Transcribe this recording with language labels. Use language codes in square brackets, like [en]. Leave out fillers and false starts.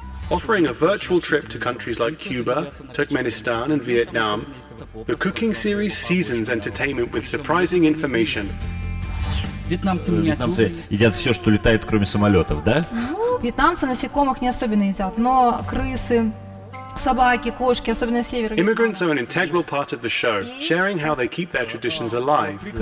[en] Offering a virtual trip to countries like Cuba, Turkmenistan and Vietnam, the cooking series seasons entertainment with surprising information. [ru] Вьетнамцы едят все, что летает, кроме самолетов, да? Вьетнамцы насекомых не особенно едят, но крысы, собаки, кошки, особенно с севера. [en] Immigrants are an integral part of the show, sharing how they keep their traditions alive.